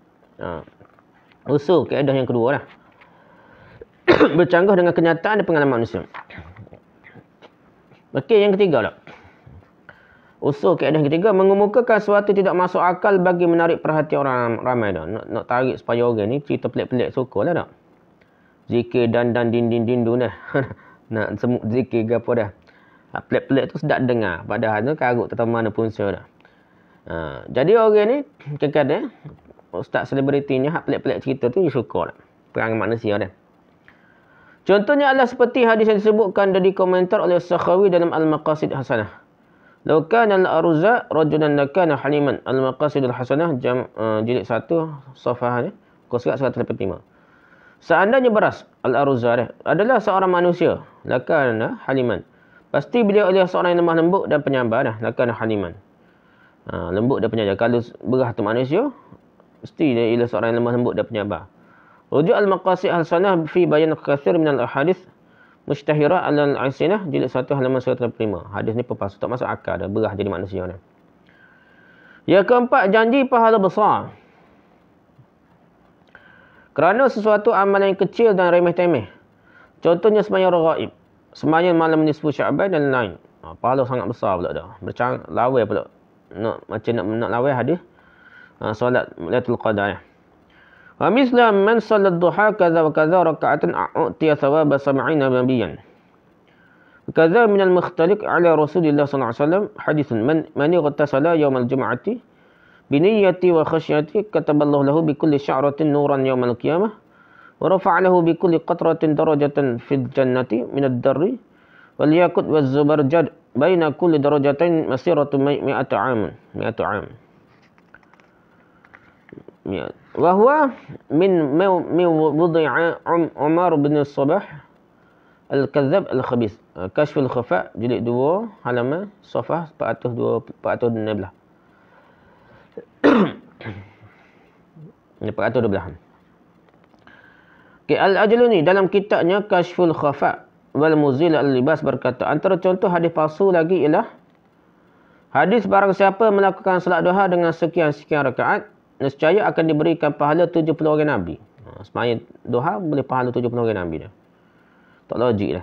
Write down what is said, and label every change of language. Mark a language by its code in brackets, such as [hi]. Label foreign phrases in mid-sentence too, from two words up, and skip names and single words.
[ms] Usul kaedah yang kedua lah. Bercanggah dengan kenyataan dan pengalaman manusia. Okey, yang ketiga lah. Usul kaedah yang ketiga, mengemukakan sesuatu tidak masuk akal bagi menarik perhatian orang ramai dah. Nak tarik supaya orang ni cerita pelik-pelik suka lah tak. Zikir dan din-din-din-du dah. Nak semut zikir ke apa dah. Pelik-pelik tu sedap dengar. Padahal tu karut tetap mana punca dah. Jadi orang ni, kadang-kadang, ustaz selebritinya, hak pelik-pelik cerita tu dia suka lah. Perangai manusia dah. Contohnya adalah seperti hadis yang disebutkan dan dikomentar oleh Sakhawi dalam Al-Maqasid Hasanah. [ar] لو كان الأرز رجلا لكان حليما. [ms] Al-Maqasid Al-Hasanah jilid 1 safhah ni, surat 185. Seandainya beras al-arza adalah seorang manusia, [ar] لكان حليما. [ms] Pasti beliau adalah seorang yang lemah lembut dan penyabar dah, [ar] لكان حليما. [ms] Lembut dan penyabar. Kalau beras tu manusia, mesti dia ialah seorang yang lemah lembut dan penyabar. Rujuk Al-Maqasid Al-Hasanah fi bayan katsir min al-ahadits Mushtahirah al-Aisinah jilid 1 halaman 185. Hadis ni palsu, tak masuk akal dah, berah jadi manusia ni. Yang keempat, janji pahala besar. Kerana sesuatu amalan yang kecil dan remeh-temeh. Contohnya sembahyang raghaib, sembahyang malam nisfu Sya'ban dan lain. Pahala sangat besar pula dah. Lawai pula. Nak lawai hadis. Solat Lailatul Qadar. [ar] ومثل من صلى الضحى كذا وكذا ركعة أعطي ثواب 70 نبيا. كذا من المختلق على رسول الله صلى الله عليه وسلم حديث من اغتسل يوم الجمعة بنية وخشية كتب الله له بكل شعرة نورا يوم القيامة ورفع له بكل قطرة درجة في الجنة من الدر والياقوت والزبرجد بين كل درجتين مسيرة 100 عام. وهو من وضع عمر بن صباح الكذاب الخبيث. [ms] Kashf Al-Khafa jilid 2 halaman safhah 412. 412. Okay, Al-Ajluni dalam kitabnya Kashful Khafa wal Muzil al-Libas berkata, antara contoh hadis palsu lagi ialah hadis barang siapa melakukan salat duha dengan sekian-sekian rakaat, nescaya akan diberikan pahala 70 orang Nabi. Sembahyang duha boleh pahala 70 orang Nabi dah. Tak logik dah.